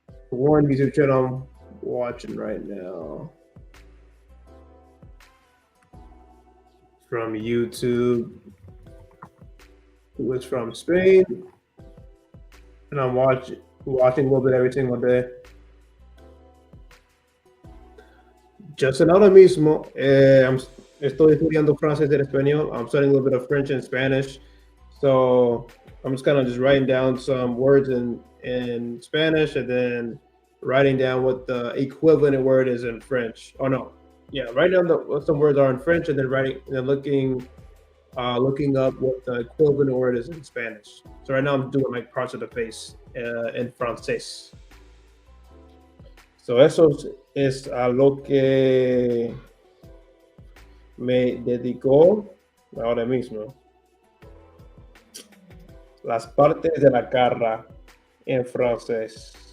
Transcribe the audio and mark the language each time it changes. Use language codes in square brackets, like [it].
[en] One YouTube channel I'm watching right now. From YouTube. Who is from Spain. And I'm watching a little bit every single day. [es] Justin, ahora mismo estoy estudiando francés and español. [en] I'm studying a little bit of French and Spanish. So I'm just kind of just writing down some words in Spanish and then writing down what the equivalent word is in French. Oh no, yeah, writing down what some words are in French and then looking up what the equivalent word is in Spanish. So right now I'm doing like parts of the face in francés. [es] So eso es a lo que me dedico ahora mismo. Las partes de la cara en francés.